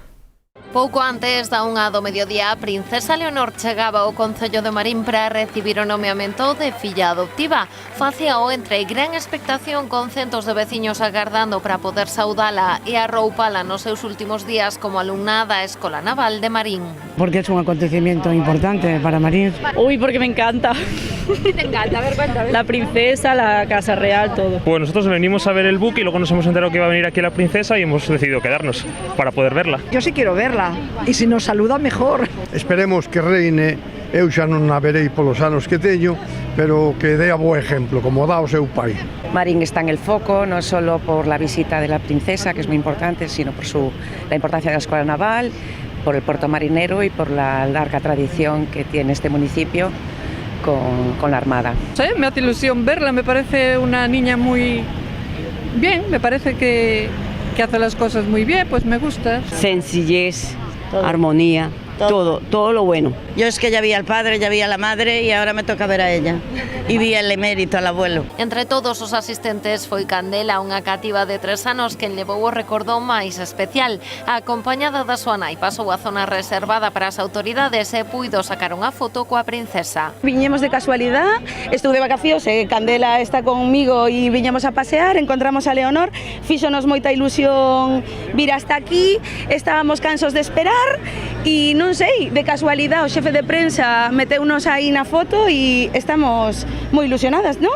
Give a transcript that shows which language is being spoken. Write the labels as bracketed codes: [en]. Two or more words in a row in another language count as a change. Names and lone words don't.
[gl] Pouco antes da 1 do mediodía, a princesa Leonor chegaba ao Concello de Marín para recibir o nomeamento de filla adoptiva. Facíao entre gran expectación, con centos de veciños agardando para poder saudala e arroupala nos seus últimos días como alumna da Escola Naval de Marín. [es] Porque es un acontecimiento importante para Marín. Uy, porque me encanta. Te encanta, a ver, cuéntame. La princesa, la casa real, todo. Pues nosotros venimos a ver el buque y luego nos hemos enterado que iba a venir aquí la princesa y hemos decidido quedarnos para poder verla. Yo sí quiero verla, y si nos saluda mejor. Esperemos que reine, [gl] eu xa non a verei polos anos que teño, pero que dé a bo exemplo, como dá o seu pai. [es] Marín está en el foco, no solo por la visita de la princesa, que es muy importante, sino por la importancia de la Escuela Naval, por el puerto marinero y por la larga tradición que tiene este municipio con la Armada. Sí, me hace ilusión verla, me parece una niña muy bien, me parece que hace las cosas muy bien, pues me gusta. Sencillez, armonía, todo lo bueno. Yo es que ya vi al padre, ya vi a la madre y ahora me toca ver a ella. E vi al emérito, al abuelo. [gl] Entre todos os asistentes foi Candela, unha cativa de 3 anos que levou o recordo máis especial. Acompañada da súa nai, pasou a zona reservada para as autoridades e puido sacar unha foto coa princesa. Viñemos de casualidade, estuve de vacacións e Candela está conmigo e viñamos a pasear, encontramos a Leonor, fíxonos moita ilusión vir hasta aquí, estábamos cansos de esperar e non sei, de casualidade o xefe de prensa meteunos aí na foto e estamos moi ilusionadas, ¿no?